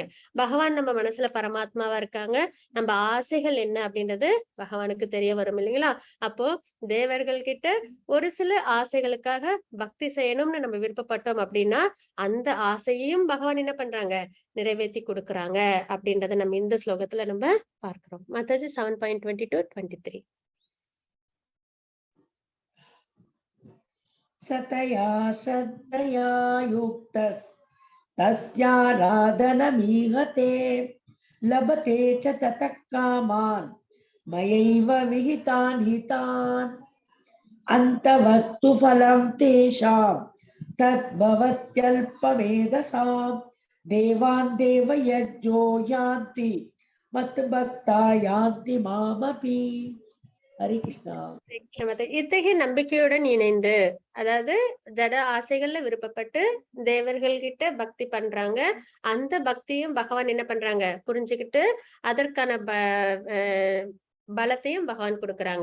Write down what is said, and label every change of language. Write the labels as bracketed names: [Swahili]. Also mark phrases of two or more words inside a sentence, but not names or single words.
[Tamil] பகவான் நம்ம மனசுல பரமாத்மாவா இருக்காங்க. நம்ம ஆசைகள் என்ன அப்படின்றது பகவானுக்கு தெரிய வரும் இல்லைங்களா? அப்போ தேவர்கள் கிட்ட ஒரு சில ஆசைகளுக்காக பக்தி செய்யணும்னு நம்ம விருப்பப்பட்டோம் அப்படின்னா அந்த ஆசையையும் பகவான் என்ன பண்றாங்க? நிறைவேற்றி கொடுக்குறாங்க அப்படின்றத நம்ம இந்த ஸ்லோகத்துல நம்ம பார்க்கிறோம். மத்தது 7.22-23. [Sanskrit] सतया श्रद्धया युक्तस्याराधनमीहते लभते च ततः कामान् मयैव विहितान् हितान् अन्तवक्तु फलं तेषां तद्भवत्यल्पमेधसां देवान् देवयज्ञो यान्ति मत्भक्ता यान्ति मामपि. [Tamil] ஹரி கிருஷ்ணா. இத்தகைய நம்பிக்கையுடன் இணைந்து, அதாவது ஜட ஆசைகள்ல விருப்பப்பட்டு தேவர்கள் கிட்ட பக்தி பண்றாங்க. அந்த பக்தியும் பகவான் என்ன பண்றாங்க? புரிஞ்சுக்கிட்டு அதற்கான பலத்தையும் பகவான் கொடுக்கறாங்க.